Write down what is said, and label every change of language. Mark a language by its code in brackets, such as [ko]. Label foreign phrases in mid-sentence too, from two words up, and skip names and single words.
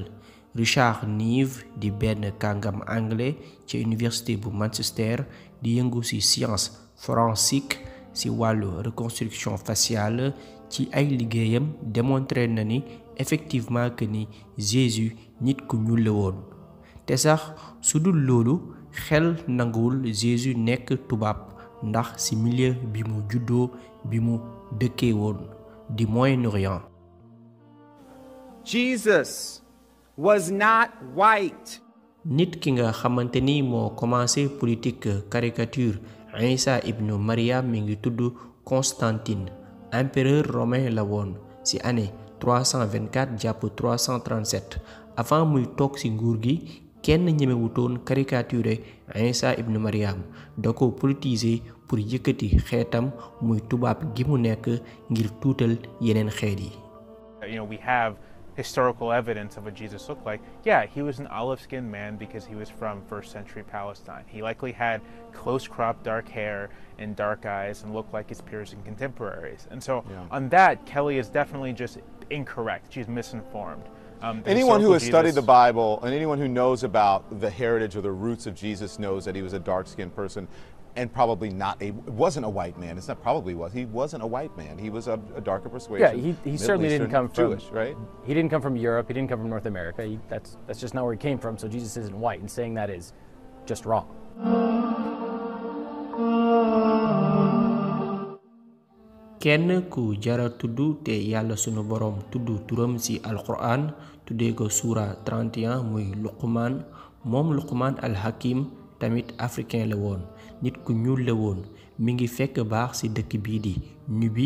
[wo] Richard Neve di benn kàngam anglais ci université bu Manchester di yëngu ci [fr] science forensique [wo] ci wàllu [fr] reconstruction faciale [wo] ci ay liggéeyam démontré na ni [fr] effectivement que [wo] ni Jésus nit ku ñuul la woon te sax su dul loolu xel nanguwul Jésus nekk tubaab ndax ci milieu bi mu juddoo bi mu dëkkee woon di Moyen-Orient. [en] Jesus was not white. [wo] nit ki nga xamante ni moo [fr] commencé politique caricature [wo] Isa ibnu Mariam mi ngi tudd Constantine [fr] empereur romain [wo] la woon ci année 324 jàpp 337 avant muy toog ci nguur gi kenn ñemewutoon caricaturer Isa ibnu Maryam da ko politiser pour yëkkati xeetam muy tubaab gi mu nekk ngir tuutal yeneen xeet yi. [en] We have historical evidence of what Jesus looked like. Yeah, he was an olive-skinned man because he was from first century Palestine. He likely had close-cropped dark hair and dark eyes and looked like his peers and contemporaries. And so on that, Kelly is definitely just incorrect. She's misinformed. Anyone who has studied the Bible and anyone who knows about the heritage or the roots of Jesus knows that he was a dark-skinned person and probably wasn't a white man. It's not probably was. He wasn't a white man. He was a darker persuasion. Yeah, he certainly didn't come from Jewish, right? He didn't come from Europe. He didn't come from North America. That's just not where he came from. So Jesus isn't white, and saying that is just wrong. [wo] kenn ku jara tuddu te yàlla sunu borom tuddu turam ci alquran tuddee ko suura 31 muy Luqman moom Luqman al Hakim tamit africain la woon nit ku ñuul la woon mi ngi fekk baax ci dëkk bii di Nubi